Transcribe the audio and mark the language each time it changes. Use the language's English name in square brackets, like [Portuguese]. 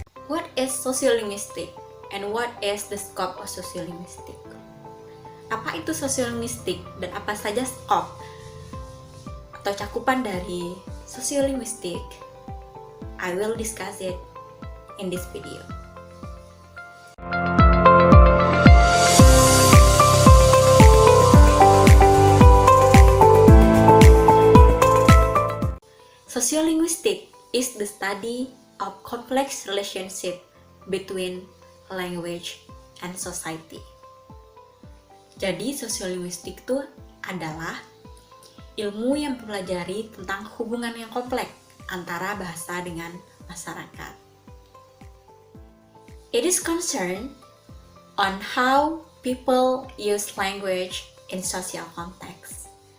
[English] What is sociolinguistic and what is the scope of sociolinguistic? [Indonesian] Apa itu sosiolinguistik dan apa saja scope atau cakupan dari sosiolinguistik? [English] I will discuss it in this video. Sociolinguistic is the study of complex relationship between language and society. [Indonesian] Jadi sosiolinguistik itu adalah ilmu yang mempelajari tentang hubungan yang kompleks antara bahasa dengan masyarakat. [English] It is concerned on how people use language in social context.